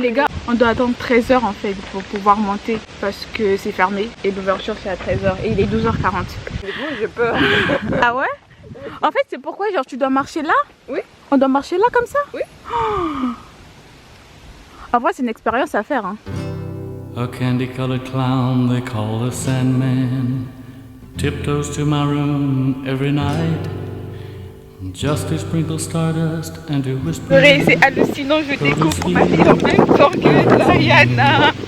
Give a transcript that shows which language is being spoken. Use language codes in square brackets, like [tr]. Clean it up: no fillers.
[fr] Les gars, on doit attendre 13h en fait pour pouvoir monter parce que c'est fermé et l'ouverture c'est à 13h et il est 12h40. Du coup, j'ai peur. Ah ouais? En fait, c'est pourquoi genre tu dois marcher là? Oui. On doit marcher là comme ça? Oui. Oh. En vrai, c'est une expérience à faire. Hein. [en] A candy-colored clown they call the Sandman tiptoes to my room every night just to sprinkle stardust and to whisper. [fr] C'est hallucinant, je découvre ma vie en même temps que Diana.